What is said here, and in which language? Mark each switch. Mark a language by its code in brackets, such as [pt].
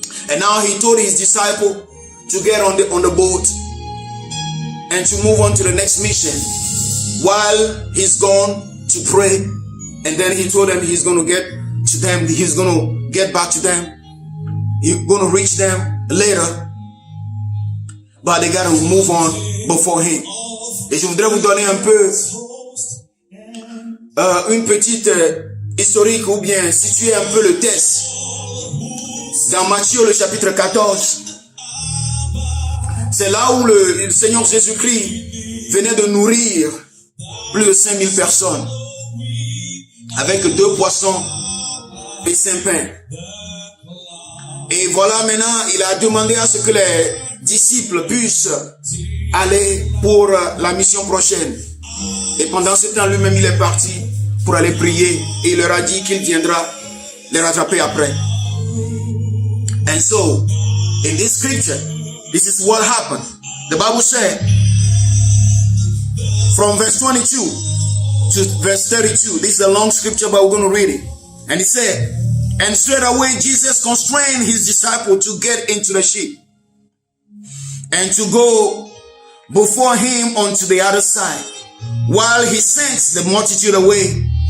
[en] And now he told his disciple to get on the boat and to move on to the next mission while he's gone to pray. And then he told them he's going to get to them. He's going to get back to them. He's going to reach them later. But they got to move on before him. [fr] Et je voudrais vous donner un peu une petite historique ou bien situer un peu le texte. Dans Matthieu le chapitre 14, c'est là où le Seigneur Jésus-Christ venait de nourrir plus de 5000 personnes avec 2 poissons et 5 pains. Et voilà, maintenant, il a demandé à ce que les disciples puissent aller pour la mission prochaine. Et pendant ce temps, lui-même, il est parti pour aller prier. Et il leur a dit qu'il viendra les rattraper après. [en] And so, in this scripture, this is what happened. The Bible said, from verse 22 to verse 32, this is a long scripture, but we're going to read it. And it said, and straight away Jesus constrained his disciple to get into the ship and to go before him onto the other side, while he sent the multitude away.